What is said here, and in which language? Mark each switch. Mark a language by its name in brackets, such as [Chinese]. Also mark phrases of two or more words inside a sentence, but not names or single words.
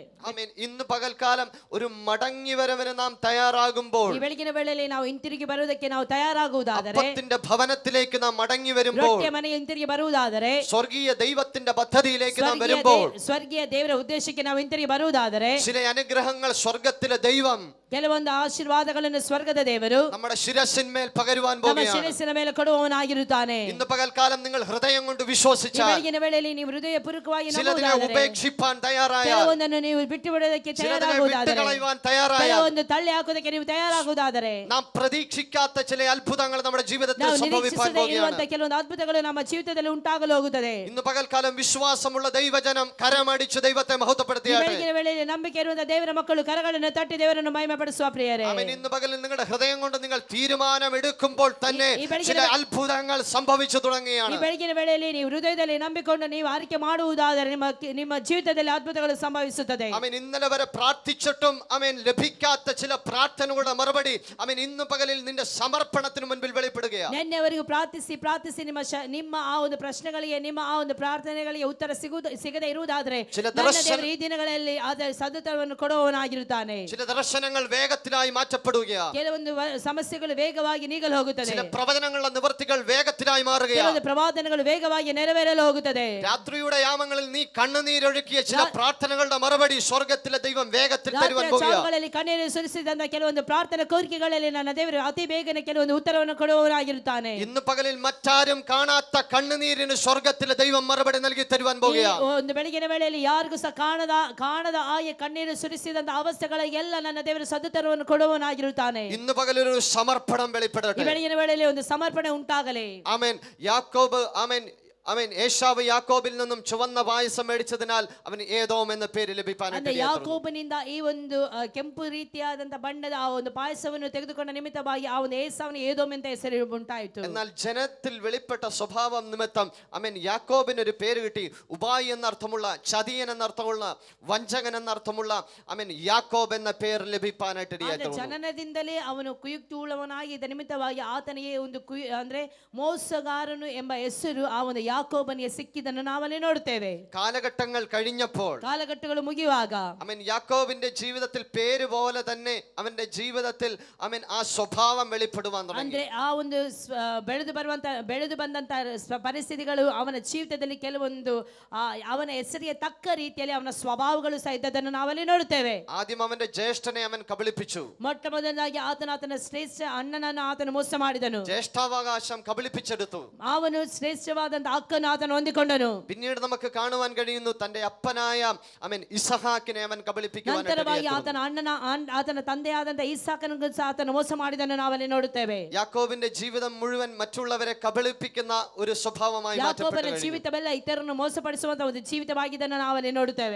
[Malayalam] ഇന്ന് പകൽക്കാലം ഒരു മടങ്ങി വരവിന് നാം തയ്യാറാകുമ്പോൾ, [Kannada] ಈ ಬೆಳಗಿನ ವೇಳೆಯಲ್ಲಿ ನಾವು ಹಿಂತಿರುಗಿ ಬರುವುದಕ್ಕೆ ನಾವು ತಯಾರಾಗುವುದಾದರೆ, [Malayalam] അപ്പത്തിന്റെ ഭവനത്തിലേക്ക് നാം മടങ്ങി വരുമ്പോൾ, [Kannada] ರೊಟ್ಟಿಯ ಮನೆಗೆ ಹಿಂತಿರುಗಿ ಬರುವುದಾದರೆ, [Malayalam] സ്വർഗീയ ദൈവത്തിന്റെ പദ്ധതിയിലേക്ക് നാം വരുമ്പോൾ, [Kannada] ಸ್ವರ್ಗೀಯ ದೇವರ ಉದ್ದೇಶಕ್ಕೆ ನಾವು ಹಿಂತಿರುಗಿ ಬರುವುದಾದರೆ, [Malayalam] ചില അനുഗ്രഹങ്ങൾ സ്വർഗ്ഗത്തിലെ ദൈവം, [Kannada] ಕೆಲವೊಂದು ಆಶೀರ್ವಾದಗಳನ್ನು ಸ್ವರ್ಗದ ದೇವರು [Malayalam] നമ്മുടെ ശിരസിന്മേൽ പകരുവാൻ [Kannada] ನಮ್ಮ [Malayalam] പോകുകയാണ്. [Kannada] ಶಿರಸ್ಸಿನ ಮೇಲೆ ಕೊಡುವವನಾಗಿರುತ್ತಾನೆ. [Malayalam] ഇന്ന് പകൽക്കാലം നിങ്ങൾ ഹൃദയം കൊണ്ട് വിശ്വസിച്ചാൽ, [Kannada] ಬೆಳಗಿನ ವೇಳೆಯಲ್ಲಿ ನೀವು ಹೃದಯ ಪೂರ್ವಕವಾಗಿ [Malayalam] ചിലതിനെ [Kannada] ನಂಬುವುದಾದರೆ, [Malayalam] ഉപേക്ഷിപ്പാൻ തയ്യാറായാൽ, [Kannada] ಕೆಲವೊಂದನ್ನು ನೀವು ಬಿಟ್ಟು ಬಿಡೋದಕ್ಕೆ ತಯಾರಾಗುವುದಾದರೆ, [Malayalam] വിട്ടുകളയുവാൻ തയ്യാറായാൽ, [Kannada] ಕೆಲವೊಂದು ತಳ್ಳಿ ಹಾಕೋದಕ್ಕೆ ನೀವು ತಯಾರಾಗುವುದಾದರೆ, [Malayalam] നാം പ്രതീക്ഷിക്കാത്ത ചില അത്ഭുതങ്ങൾ നമ്മുടെ ജീവിതത്തിൽ [Kannada] ನಾವು [Malayalam] സംഭവിക്കാൻ [Kannada] ನಿರೀಕ್ಷಿಸದೇ ಇರುವಂತ [Malayalam] പോകുകയാണ്. [Kannada] ಕೆಲವೊಂದು ಅದ್ಭುತಗಳು ನಮ್ಮ ಜೀವಿತದಲ್ಲಿ ಉಂಟಾಗಲು ಹೋಗುತ್ತದೆ. [Malayalam] ഇന്ന് പകൽക്കാലം വിശ്വാസമുള്ള ദൈവജനം കരമടിച്ച് ദൈവത്തെ [Kannada] ಈ [Malayalam] മഹത്വപ്പെടുത്തിയാട്ടെ. [Kannada] ಬೆಳಗಿನ ವೇಳೆಯಲ್ಲಿ ನಂಬಿಕೆ ಇರುವಂತ ದೇವರ ಮಕ್ಕಳು ಕರಗಳನ್ನು ತಟ್ಟಿ ದೇವರನ್ನು ಮಹಿಮೆ ಪಡಿಸುವ ಪ್ರಿಯರೇ. [Malayalam] ആമേൻ. ഇന്ന് പകലിൽ നിങ്ങളുടെ ഹൃദയം കൊണ്ട് നിങ്ങൾ തീരുമാനം എടുക്കുമ്പോൾ തന്നെ ഈ വെളിಗಿನ ചില അത്ഭുതങ്ങൾ സംഭവിച്ചു [Kannada] ಈ [Malayalam] തുടങ്ങുകയാണ്. [Kannada] ಬೆಳಗಿನ ವೇಳೆಯಲ್ಲಿ ನೀವು ಹೃದಯದಲ್ಲಿ ನಂಬಿಕೊಂಡು ನೀವು ಆರಿಕೆ ಮಾಡುವುದಾದರೆ ನಿಮ್ಮ ಜೀವಿತದಲ್ಲಿ ಅದ್ಭುತಗಳು ಸಂಭವಿಸುತ್ತದೆ. [Malayalam] ആമേൻ. ഇന്നലെ വരെ പ്രാർത്ഥിച്ചിട്ടും ആമേൻ ലഭിക്കാത്ത ചില പ്രാർത്ഥനകളുടെ മറുപടി ആമേൻ ഇന്ന് പകലിൽ നിന്റെ സമർപ്പണത്തിന് മുൻപിൽ വെളിപ്പെടുകയാണ്. [Kannada] ನಿನ್ನೆವರೆಗೂ ಪ್ರಾರ್ಥಿಸಿ ನಿಮ್ಮ ಆ ಒಂದು ಪ್ರಶ್ನೆಗಳಿಗೆ, ನಿಮ್ಮ ಆ ಒಂದು ಪ್ರಾರ್ಥನೆಗಳಿಗೆ ಉತ್ತರ ಸಿಗದೇ ಇರುವುದಾದರೆ ನನ್ನ ದೇವರು ಈ ದಿನಗಳಲ್ಲಿ ಅದರ ಸದುತ್ತರವನ್ನು ಕೊಡುವವನಾಗಿರುತ್ತಾನೆ. [Malayalam] ചില ദർശനങ്ങൾ വേഗത്തിലായി മാറ്റപ്പെടുകയാണ്. [Kannada] ಕೆಲವೊಂದು ಸಮಸ್ಯೆಗಳು ವೇಗವಾಗಿ ನೀಗಲು ಹೋಗುತ್ತದೆ. [Malayalam] ചില പ്രവചനങ്ങളുടെ നിവർത്തികൾ വേഗത്തിലായി മാറുകയാണ്. [Kannada] ಕೆಲವೊಂದು ಪ್ರವಾದನೆಗಳು ವೇಗವಾಗಿ ನೆರವೇರಲು ಹೋಗುತ್ತದೆ. [Malayalam] രാത്രിയുടെ യാമങ്ങളിൽ നീ കണ്ണുനീരൊഴുക്കിയ ചില പ്രാർത്ഥനകളുടെ മറുപടി സ്വർഗ്ഗത്തിലെ ദൈവം വേഗത്തിൽ തരുവാൻ പോകുകയാണ്. [Kannada] ಕಣ್ಣೀರು ಸುರಿಸಿದಂತ ಕೆಲವೊಂದು ಪ್ರಾರ್ಥನೆ ಕೋರಿಕೆಗಳಲ್ಲಿ ನನ್ನ ದೇವರು ಅತಿ ಬೇಗನೆ ಕೆಲವೊಂದು ಉತ್ತರವನ್ನು ಕೊಡುವವರಾಗಿರುತ್ತಾನೆ. [Malayalam] ഇന്ന് പകലിൽ മറ്റാരും കാണാത്ത കണ്ണുനീരിന് സ്വർഗ്ഗത്തിലെ ദൈവം മറുപടി നൽകി തരുവാൻ പോകുകയാണ്. [Kannada] ಒಂದು ಬೆಳಗಿನ ವೇಳೆಯಲ್ಲಿ ಯಾರಿಗೂ ಸಹ ಕಾಣದ ಆಯ ಕಣ್ಣೀರು ಸುರಿಸಿದಂತ ಅವಸ್ಥೆಗಳಿಗೆಲ್ಲ ನನ್ನ ದೇವರು ಸದುತ್ತರವನ್ನು ಕೊಡುವವನಾಗಿರುತ್ತಾನೆ. [Malayalam] ഇന്ന് പകലൊരു സമർപ്പണം [Kannada] ಈ [Malayalam] വെളിപ്പെടട്ടെ. [Kannada] ಬೆಳಗಿನ ವೇಳೆಯಲ್ಲಿ ಒಂದು ಸಮರ್ಪಣೆ ಉಂಟಾಗಲಿ. [Malayalam] ആമേൻ. യാക്കോബ് ആമേൻ ആമേൻ ഏശാവ് യാക്കോബിൽ നിന്നും ചുവന്ന പായസം മേടിച്ചതിനാൽ അവന് ഏദോം എന്ന പേര് ലഭിക്കാനായിട്ട് [Kannada] ಯಾಕೋಬನಿಂದ ಈ ಒಂದು ಕೆಂಪು ರೀತಿಯಾದಂತ ಬಣ್ಣದ ಆ ಒಂದು ಪಾಯಸವನ್ನು ತೆಗೆದುಕೊಂಡ ನಿಮಿತ್ತವಾಗಿ ಆ ಒಂದು ಏಸಾವನ ಏದೋಮ್ ಅಂತ ಹೆಸರು ಉಂಟಾಯಿತು. [Malayalam] എന്നാൽ ജനത്തിൽ വെളിപ്പെട്ട സ്വഭാവം നിമിത്തം ആമേൻ യാക്കോബിന് ഒരു പേര് കിട്ടി. ഉബായി എന്നർത്ഥമുള്ള, ചതിയൻ എന്നർത്ഥമുള്ള, വഞ്ചകൻ എന്നർത്ഥമുള്ള ആമേൻ യാക്കോബ് എന്ന പേര് ലഭിക്കാനായിട്ട് ഇടയായിട്ടുണ്ട്. [Kannada] ಜನನದಿಂದಲೇ ಅವನು ಕುಯುಕ್ತಿಯುಳ್ಳವನಾಗಿದ್ದ ನಿಮಿತ್ತವಾಗಿ ಆತನಿಗೆ ಒಂದು ಅಂದ್ರೆ ಮೋಸಗಾರನು ಎಂಬ ಹೆಸರು ಆ ಒಂದು ಯಾಕೋಬನಿಗೆ ಸಿಕ್ಕಿದ್ದನ್ನು ನಾವಲ್ಲಿ ನೋಡುತ್ತೇವೆ. [Malayalam] കാലഘട്ടങ്ങൾ കഴിഞ്ഞപ്പോൾ, [Kannada] ಕಾಲಘಟ್ಟಗಳು ಮುಗಿಯುವಾಗ [Malayalam] ആമേൻ യാക്കോബിന്റെ ജീവിതത്തിൽ പേര് പോലെ തന്നെ അവന്റെ ജീവിതത്തിൽ ആമേൻ ആ സ്വഭാവം വെളിപ്പെടുവാൻ തുടങ്ങി. [Kannada] ಅಂದ್ರೆ ಆ ಒಂದು ಬೆಳೆದು ಬಂದಂತ ಪರಿಸ್ಥಿತಿಗಳು ಅವನ ಜೀವಿತದಲ್ಲಿ ಕೆಲವೊಂದು ಅವನ ಹೆಸರಿಗೆ ತಕ್ಕ ರೀತಿಯಲ್ಲಿ ಅವನ ಸ್ವಭಾವಗಳು ಸಹ ಇದ್ದದನ್ನು ನಾವಲ್ಲಿ ನೋಡುತ್ತೇವೆ. [Malayalam] ആദ്യം അവന്റെ ജ്യേഷ്ഠനെ അവൻ കബളിപ്പിച്ചു. [Kannada] ಮೊಟ್ಟ ಮೊದಲನಾಗಿ ಆತನ ಶ್ರೇಷ್ಠ ಅಣ್ಣನನ್ನು ಆತನು ಮೋಸ ಮಾಡಿದನು. [Malayalam] ജ്യേഷ്ഠാവകാശം കബളിപ്പിച്ചെടുത്തു. [Kannada] ಅವನು ಶ್ರೇಷ್ಠವಾದಂತ ಹಕ್ಕನ್ನು ಆತನು ಹೊಂದಿಕೊಂಡನು. [Malayalam] പിന്നീട് നമുക്ക് കാണുവാൻ കഴിയുന്നു തന്റെ അപ്പനായ ആമേൻ ഇസഹാക്കിനെ അവൻ കബളിപ്പിക്കുവാനായിട്ട് [Kannada] ನಂತರವಾಗಿ [Malayalam] ഇടയായിത്തീർന്നു. [Kannada] ಆತನ ತಂದೆಯಾದಂತ ಇಸಾಕನಿಗೂ ಸಹ ಆತನು ಮೋಸ ಮಾಡಿದನ್ನು ನಾವಲ್ಲಿ ನೋಡುತ್ತೇವೆ. [Malayalam] യാക്കോബിന്റെ ജീവിതം മുഴുവൻ മറ്റുള്ളവരെ കബളിപ്പിക്കുന്ന ഒരു സ്വഭാവമായി [Kannada] ಯಾಕೋಬನ [Malayalam] മാറ്റപ്പെട്ടു. [Kannada] ಜೀವಿತವೆಲ್ಲ ಇತರರನ್ನು ಮೋಸಪಡಿಸುವಂತ ಒಂದು ಜೀವಿತವಾಗಿದ್ದನ್ನು ನಾವಲ್ಲಿ ನೋಡುತ್ತೇವೆ.